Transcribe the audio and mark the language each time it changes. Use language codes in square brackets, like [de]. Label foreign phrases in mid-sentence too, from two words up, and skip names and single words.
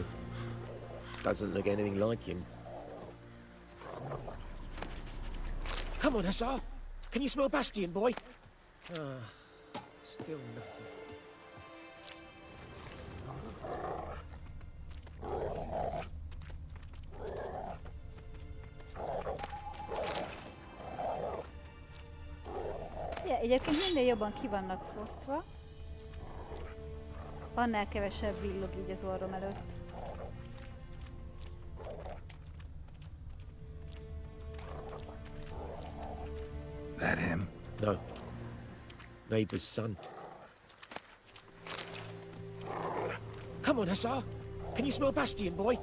[en] Doesn't look anything like him. Come on, Hussar. Can you smell Bastion, boy? Still nothing. [hu] Ja, egyébként minden jobban ki vannak fosztva. Annál kevesebb villog így az orrom előtt. [en] That him? No. Neighbour's son. Come on, Hussar. Can you smell Bastion, boy?